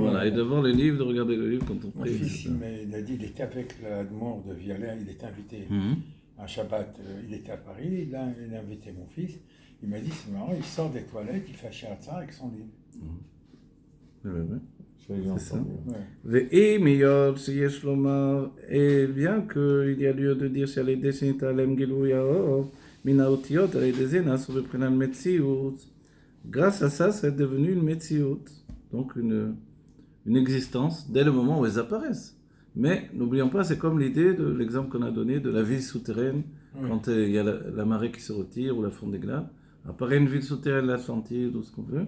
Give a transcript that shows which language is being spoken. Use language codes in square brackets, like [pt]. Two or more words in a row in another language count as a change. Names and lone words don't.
[fr] Voilà, et devant les livres, de regarder le livre quand on mon prie. fils, etc. il a dit, il était avec la mort de Vialet, il était invité. Mhm. Un Shabbat, il était à Paris, il a invité mon fils. Il m'a dit, c'est marrant, il sort des toilettes, il fait Shiratza avec son livre. Ouais, ouais, ouais. Ça, ils ont C'est ça. entendu. Ouais. [he] ואם היות שיש לומר, [fr] bien qu'il y a lieu de dire [he] שעל ידי שניתעלם גילוי האור מן האותיות, על ידי זה נעשו בבחינת מציאות. [fr] Grâce à ça, c'est devenu une metziut, donc une existence dès le moment où elles apparaissent. Mais n'oublions pas, c'est comme l'idée de l'exemple qu'on a donné de la ville souterraine, Oui. quand il y a la marée qui se retire ou la fonte des glaces, apparaît une ville souterraine, l'Atlantide ou ce qu'on veut.